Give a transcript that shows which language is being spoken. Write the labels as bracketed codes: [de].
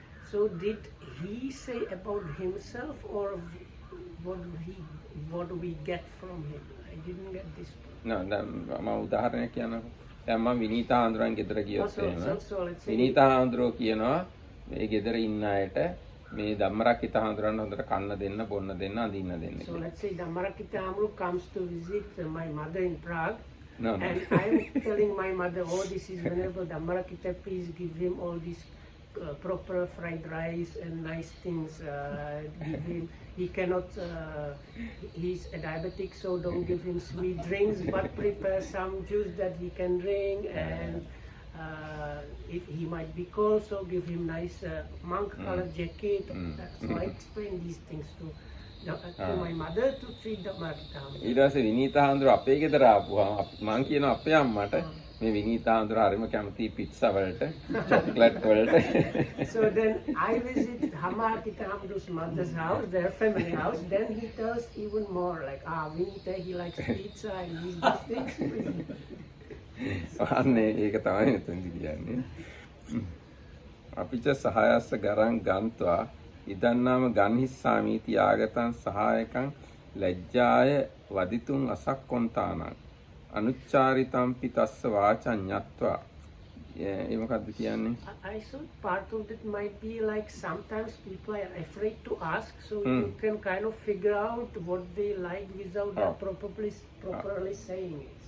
[en] So did he say about himself or what do we get from him? I didn't get this. [si] දැන් මම උදාහරණයක් කියන්නකෝ. දැන් මම විනීතා හඳුරන් ගෙදර ගියොත් එහෙම විනීතා හඳුරෝ කියනවා මේ ගෙදර ඉන්න අයට මේ ධම්මරක්කිත හඳුරන්න හොඳට කන්න දෙන්න, බොන්න දෙන්න, අඳින්න දෙන්න. [en] So let's say Dhammarakita Amru comes to visit my mother in Prague. No. And I'm telling my mother, oh, this is Venerable Dhammarakita, please give him all these proper fried rice and nice things. Give him. He cannot. He's a diabetic, so don't give him sweet drinks, but prepare some juice that he can drink. And he might be cold, so give him nice monk-colored jacket. So I explain these things to my mother to treat Dhammarakita. [si] ඊට පස්සේ විනීතා හඳුර අපේ ගෙදර ආපුවාම මං කියන අපේ අම්මට මේ විනීතා හඳුර හරිම කැමති පිට්සා වලට, චොක්ලට් වලට. [en] So then I visit Dhammarakita Amru's mother's house, their family house. Then he tells even more, like, Vinita, he likes pizza and these things. [si] අනේ ඒක තමයි මෙතනදි කියන්නේ. [pi] අපිට සහායස්ස ගරන් ගන්නවා ඉදන්නාම ගන්හිස්සාමීති ආගතං සහායකං ලැජ්ජාය වදිතුං අසක්කොන්තානං අනුච්චාරිතං පිතස්ස වාචං ඤත්වා. [si] ඒ මොකද්ද කියන්නේ? [en] I thought part of it might be like sometimes people are afraid to ask, so you can kind of figure out what they like without them properly saying it.